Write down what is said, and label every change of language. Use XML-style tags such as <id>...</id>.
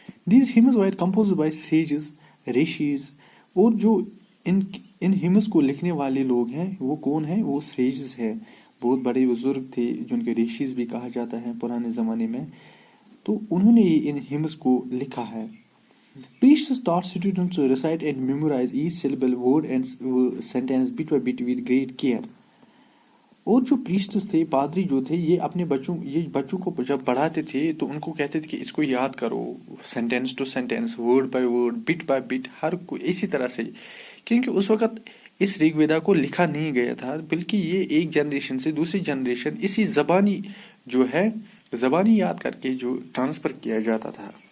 <en>These hymns were composed by sages, rishis.</en> <ur>اور جو ان hymns کو لکھنے والے لوگ ہیں وہ کون ہیں؟ وہ sages ہیں, بہت بڑے بزرگ تھے جن کے rishis بھی کہا جاتا ہے پرانے زمانے میں. تو انہوں نے ان hymns کو لکھا ہے.</ur> <en>Priests taught students to recite and memorize each syllable, word and sentence bit by bit with great care.</en> <ur>اور جو پریسٹس تھے, پادری جو تھے, یہ اپنے بچوں کو جب پڑھاتے تھے تو ان کو کہتے تھے کہ اس کو یاد کرو,</ur> <en>sentence to sentence, word by word, bit by bit,</en> <ur>ہر کوئی اسی طرح سے. کیونکہ اس وقت اس رگ ویدا کو لکھا نہیں گیا تھا بلکہ یہ ایک جنریشن سے دوسری جنریشن اسی زبانی جو ہے زبانی یاد کر کے جو ٹرانسفر کیا جاتا تھا.</ur>